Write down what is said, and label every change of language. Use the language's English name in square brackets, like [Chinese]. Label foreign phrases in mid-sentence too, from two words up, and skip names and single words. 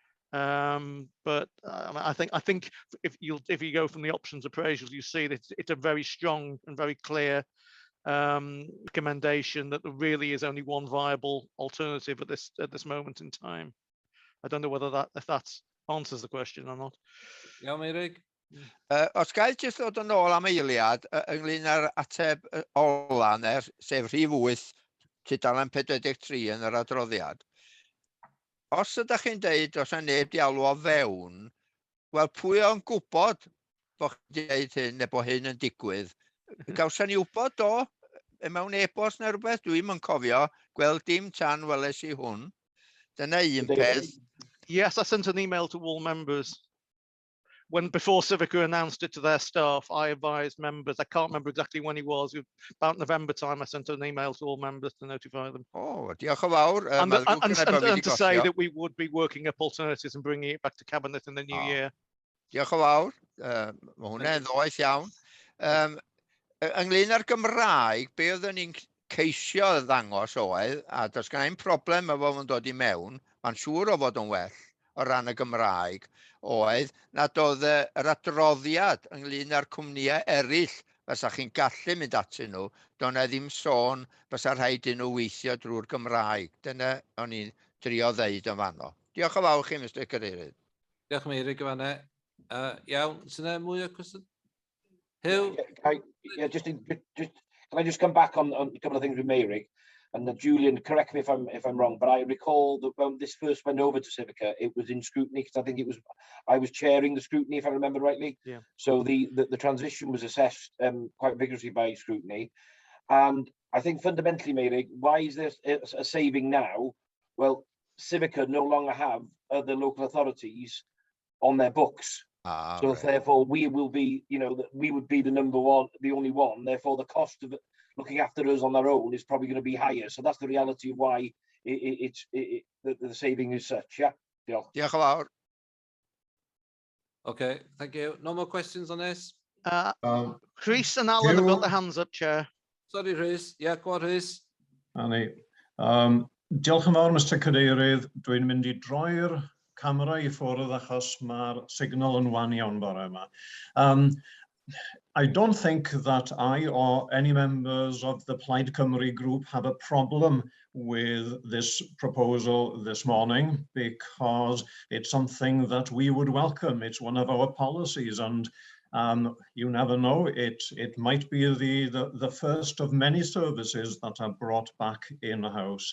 [English] But I think if you go from the options appraisals, you see that it's a very strong and very clear recommendation that there really is only one viable alternative at this moment in time. I don't know whether if that answers the question or not. Yeah, Meirig. [Welsh] Os gael jyst ddod yn ôl am eiliad ynglyn â'r ateb ola, sef rhif 8, tudalen 43 yn yr adroddiad. Os ydych chi'n deud os yna neb di alw o fewn, wel pwy o'n gwybod bod chi'n deud hyn neu bod hyn yn digwydd? Gawson ni wybod do, mewn e-bost neu rhywbeth, dwi'm yn cofio, gweld dim tan weles i hwn. Dyna un peth. [English] Yes, I sent an email to all members. Before Civica announced it to their staff, I advised members, I can't remember exactly when it was, about November time, I sent an email to all members to notify them. [Welsh] Oh, diolch yn fawr. [English] And to say that we would be working up alternatives and bringing it back to Cabinet in the new year. [Welsh] Diolch yn fawr. Mae hwnna'n ddoeth iawn. Ynglyn â'r Gymraeg, be oedden ni'n ceisio ddangos oedd, a does gen i'n problem efo fo'n dod i mewn, mae'n siŵr o fod yn well o ran y Gymraeg, oedd nad oedd yr adroddiad ynglyn â'r cwmnïau eraill fysa chi'n gallu mynd atyn nhw, do'n na ddim sôn fysa rhaid i nhw weithio drwy'r Gymraeg. Dyna o'n i'n trio ddeud yn fanno. Diolch yn fawr chi, Mr Cadeirydd. Diolch Meirig yn fanna. Iawn, sy'n e mwy o cwestiwn? Hugh? [English] Can I just come back on a couple of things with Meirig? And Julian, correct me if I'm wrong, but I recall that when this first went over to Civica, it was in scrutiny because I think I was chairing the scrutiny, if I remember rightly. Yeah. So the transition was assessed quite vigorously by scrutiny, and I think fundamentally, Meirig, why is there a saving now? Well, Civica no longer have the local authorities on their books. So therefore, we will be, you know, that we would be the number one, the only one. Therefore, the cost of looking after us on their own is probably going to be higher. So that's the reality of why the saving is such. Yeah. [Welsh] Diolch yn fawr. [English] Okay, thank you. No more questions on this? Rhys and Alan have got their hands up, Chair. Sorry, Rhys. Yeah, go on, Rhys. Annie. [Welsh] Diolch yn fawr, Mr Cadeirydd. Dwi'n mynd I droi'r camera I ffwrdd achos mae'r signal yn wan iawn bore yma. [English] I don't think that I or any members of the Plaid Cymru group have a problem with this proposal this morning because it's something that we would welcome. It's one of our policies, and you never know, it might be the first of many services that are brought back in-house.